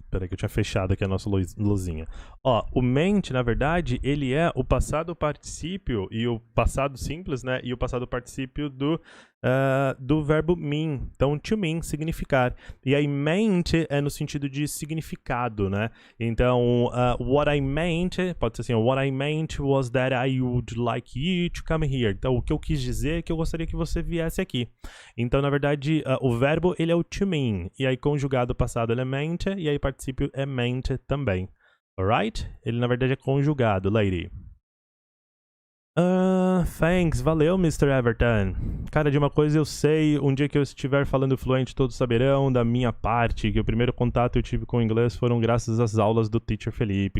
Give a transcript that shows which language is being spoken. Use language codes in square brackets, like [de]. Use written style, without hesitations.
[pt] Peraí que eu tinha fechado aqui a nossa luzinha. Ó, o meant, na verdade, ele é o passado particípio e o passado simples, né? E o passado particípio do verbo mean. Então, to mean, significar. E aí, meant é no sentido de significado, né? Então, [en] what I meant, [pt] pode ser assim, [en] what I meant was that I would like you to come here. [pt] Então, o que eu quis dizer é que eu gostaria que você viesse aqui. Então, na verdade, o verbo, ele é o to mean. E aí, conjugado passado, ele é meant. E aí, particípio é meant também. [en] Alright? [pt] Ele, na verdade, é conjugado, lady. Thanks, valeu, Mr. Everton. Cara, de uma coisa eu sei, um dia que eu estiver falando fluente, todos saberão da minha parte que o primeiro contato eu tive com o inglês foram graças às aulas do teacher Felipe.